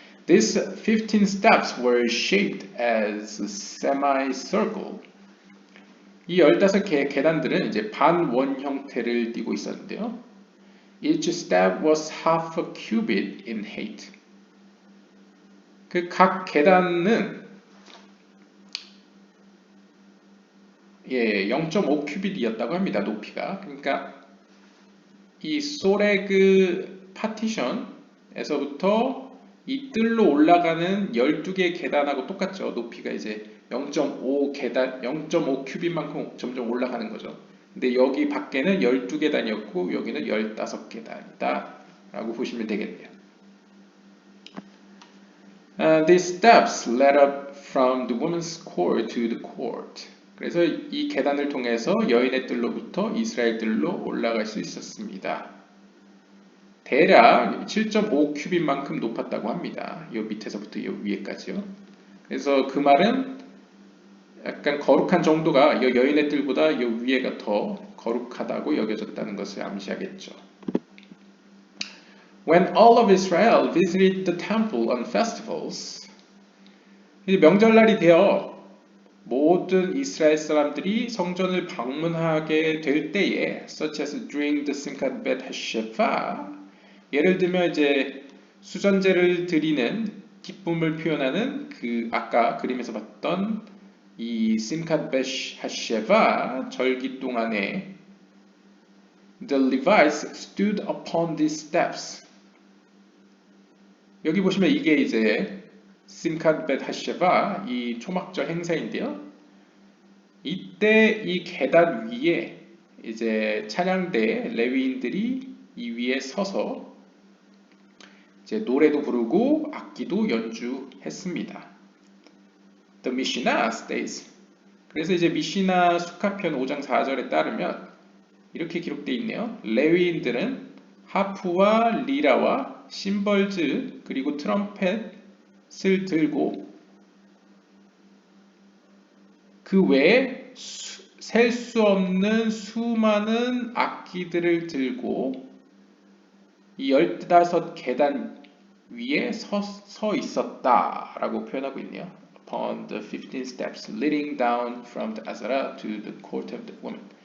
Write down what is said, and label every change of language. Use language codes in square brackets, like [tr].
[en] These 15 steps were shaped as a semicircle. [ko] 이 15개의 계단들은 이제 반원 형태를 띠고 있었는데요. [en] Each step was half a cubit in height. [ko] 그 각 계단은 0.5 큐빗이었다고 합니다. 높이가. 그러니까 이 소레그 파티션에서부터 이 뜰로 올라가는 12개의 계단하고 똑같죠. 높이가 이제 0.5 계단, 0.5 큐빗만큼 점점 올라가는 거죠. 근데 여기 밖에는 12계단이었고 여기는 15계단이다 라고 보시면 되겠네요. [en] These steps led up from the women's court to the court. [ko] 그래서 이 계단을 통해서 여인의 뜰로부터 이스라엘 뜰로 올라갈 수 있었습니다. 대략 7.5 큐빗만큼 높았다고 합니다. 이 밑에서부터 이 위에까지요. 그래서 그 말은 약간 거룩한 정도가 이 여인의 뜰보다 이 위에가 더 거룩하다고 여겨졌다는 것을 암시하겠죠. [en] When all of Israel visited the temple on festivals, [ko] 명절날이 되어 모든 이스라엘 사람들이 성전을 방문하게 될 때에, [en] such as during the Simchat Bet HaSheva, [ko] 예를 들면 이제 수전제를 드리는 기쁨을 표현하는 그 아까 그림에서 봤던 이 Simchat Bet HaSheva 절기 동안에 [en] the Levites stood upon these steps. [ko] 여기 보시면 이게 이제 심캇 벳 하쉐바 이 초막절 행사인데요. 이때 이 계단 위에 이제 찬양대 레위인들이 이 위에 서서 이제 노래도 부르고 악기도 연주했습니다. [en] The Mishnah states. [ko] 그래서 이제 미시나 수카편 5장 4절에 따르면 이렇게 기록되어 있네요. 레위인들은 하프와 리라와 심벌즈 그리고 트럼펫을 들고 그 외에 셀 수 없는 수많은 악기들을 들고 이 15계단 위에 서 있었다라고 표현하고 있네요. [en] Upon the 15 steps leading down from the Azara to the court of the women.